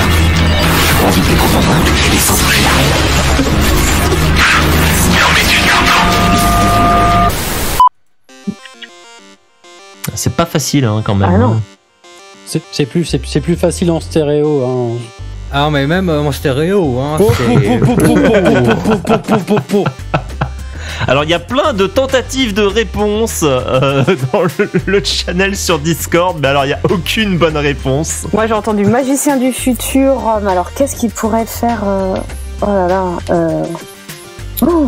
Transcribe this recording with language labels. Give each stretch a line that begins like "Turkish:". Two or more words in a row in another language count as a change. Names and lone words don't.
French: On vit des convaincre et sans toucher à rien. Mais on est une grande. C'est pas facile, hein, quand même. Ah non. C'est plus facile en stéréo. Hein. Ah, mais même en stéréo, hein. Po, c'est- po, po, po, po, po, po, po, po, po. Alors, il y a plein de tentatives de réponses dans le channel sur Discord, mais alors, il n'y a aucune bonne réponse. Moi, j'ai entendu magicien du futur. Mais alors, qu'est-ce qu'il pourrait faire Oh là là. Oh.